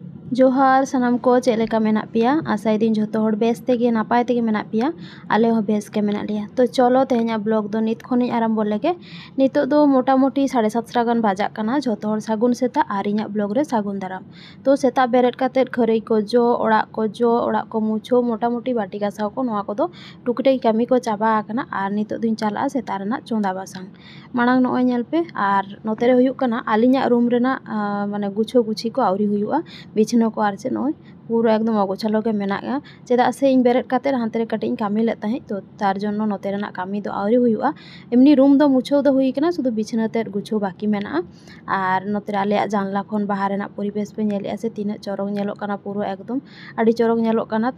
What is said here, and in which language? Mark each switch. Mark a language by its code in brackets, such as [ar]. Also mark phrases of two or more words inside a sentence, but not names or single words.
[sat] जोहार सानाम को चेक लेका मेना पिया आशा दिन जो हर बेस तेगे नापाय तेगे मेना पिया आले हो बेस के मेना लिया। तो चलो तेहना ब्लॉग दो नित खन आरम्भ लेगे नितो दो मोटामुटी 7:30 गान बाजाक काना जो सागुन सेता और इᱧᱟᱜ ब्लॉग रे सागुन दाराम। तो सेता बेरेद काते खरई को जो ओड़ा को मुछो मोटामुटी बाटी गासाव को नोआ को दो टुकटे कामी को चाबा आकना और नितो दिन चला सेता रेना चोंदा बासांग मांग नोय नेल पे और नोते रे हुयुक काना आलिᱧᱟᱜ रूम रेना माने गुछो गुछी को आवरी हुयुआ बिछना को आर चेक नोय पूरा एकदम अगोछालो के मेना चेदा से इन बेरेद काते हानते रे कटिंग कामी ले ताहे तो तार जन्नो नोते रेना कामी दो आवरी हुयुआ एमनी रूम दो मुछो दो हुई कना शुधु बिछना ते गुछो बाकी मेना और नोते आले जानला खन बाहर रेना परिवेश पे नेले से तीना चरक नेलो कना पूरा एकदम आडी चरक नेलो कना।